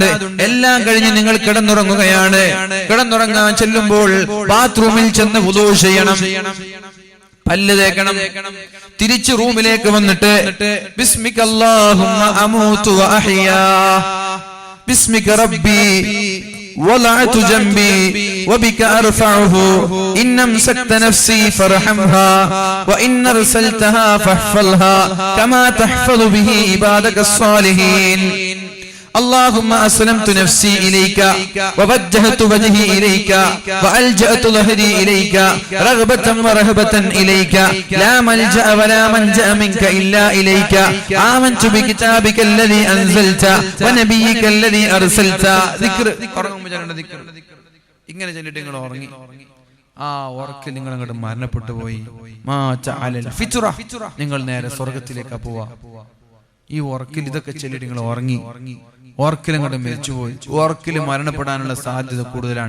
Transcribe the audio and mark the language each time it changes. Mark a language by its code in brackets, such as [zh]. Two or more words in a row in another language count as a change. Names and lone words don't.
[ml] എല്ലാം കഴിഞ്ഞ് നിങ്ങൾ കിടന്നുറങ്ങുകയാണ്. കിടന്നുറങ്ങാൻ ചെല്ലുമ്പോൾ ബാത്റൂമിൽ ചെന്ന് വുളൂ ചെയ്യണം, പല്ല് തേക്കണം. തിരിച്ച് റൂമിലേക്ക് വന്നിട്ട് [ar] باسمك اللهم أموت وأحيا، باسمك ربي وضعت جنبي وبك أرفعه إن أمسكت نفسي فارحمها وإن أرسلتها فاحفظها كما تحفظ به عبادك الصالحين اللهم أسلمت نفسي إليك ووجهت وجهي إليك وألجأت ظهري إليك رغبة ورهبة إليك لا ملجأ ولا منجأ منك إلا إليك آمنت بكتابك الذي أنزلت ونبيك الذي أرسلت ذكر [ml] ഇങ്ങനെ ചൊല്ലിട്ട് നിങ്ങൾ ഉറങ്ങി. ആ ഉറക്കിൽ നിങ്ങൾ അങ്ങോട്ട് മരണപ്പെട്ടു പോയി. നിങ്ങൾ നേരെ സ്വർഗത്തിലേക്ക് പോവാ. ഈ ഉറക്കിൽ ഇതൊക്കെ ചൊല്ലിട്ട് നിങ്ങൾ ഉറങ്ങി. ഓർക്കിലങ്ങോട്ട് മരിച്ചുപോയി. ഓർക്കിൽ മരണപ്പെടാനുള്ള സാധ്യത കൂടുതലാണ്.